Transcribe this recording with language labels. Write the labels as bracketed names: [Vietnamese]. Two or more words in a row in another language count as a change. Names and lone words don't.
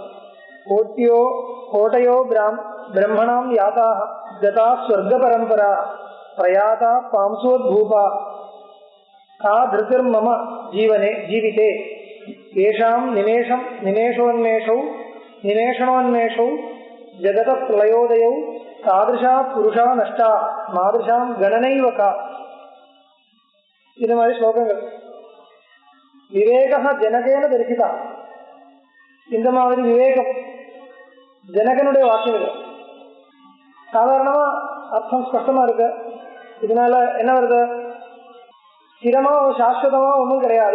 [Sanskrit] कोटयो ब्रह्मणां याताः गता स्वर्गपरम्परा प्रयाता पांसोद्भूपा का धृतिर्मम जीविते येषां निमेषणोन्मेषौ जगतः प्रलयोदयौ तादृशा पुरुषा नष्टा मादृशां गणनैव का। [Tamil] இது மாதிரி ஸ்லோகங்கள். [Sanskrit] विवेकः जनकेन दर्शिता, [Tamil] இந்த மாதிரி விவேகம் ஜனகனுடைய வாக்கியம் இல்லை. சாதாரணமா அர்த்தம் ஸ்பஷ்டமா இருக்கு. இதனால என்ன வருது, ஸ்திரமா சாஸ்வதமா ஒன்றும் கிடையாது.